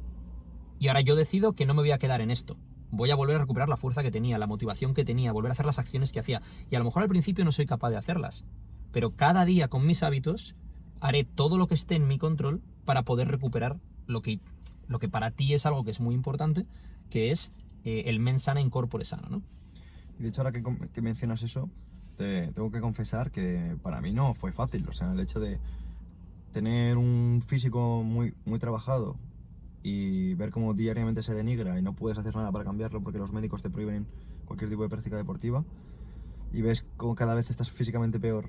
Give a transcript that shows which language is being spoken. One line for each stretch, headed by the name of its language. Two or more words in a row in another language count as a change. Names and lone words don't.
Spanish: Y ahora yo decido que no me voy a quedar en esto. Voy a volver a recuperar la fuerza que tenía, la motivación que tenía, volver a hacer las acciones que hacía. Y a lo mejor al principio no soy capaz de hacerlas, pero cada día con mis hábitos haré todo lo que esté en mi control para poder recuperar lo que para ti es algo que es muy importante, que es el
Latin: mens sana in corpore sano,
Spanish: ¿no? Y de hecho, ahora que mencionas eso, te tengo que confesar que para mí no fue fácil. O sea, el hecho de tener un físico muy, muy trabajado y ver cómo diariamente se denigra y no puedes hacer nada para cambiarlo porque los médicos te prohíben cualquier tipo de práctica deportiva y ves cómo cada vez estás físicamente peor.